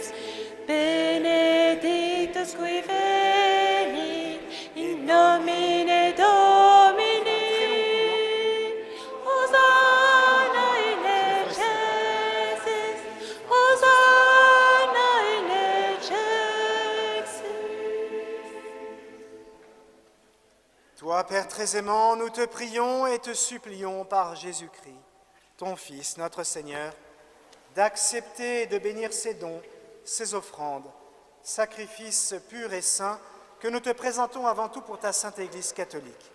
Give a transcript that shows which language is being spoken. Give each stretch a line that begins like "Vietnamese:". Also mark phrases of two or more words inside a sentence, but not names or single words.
Latin: Benedictus qui venit in nomine Domini. Hosanna in excelsis, Hosanna in excelsis.
French: Toi, Père très aimant, nous te prions et te supplions par Jésus-Christ, ton Fils, notre Seigneur, d'accepter et de bénir ces dons, ces offrandes, sacrifices purs et saints que nous te présentons avant tout pour ta Sainte Église catholique.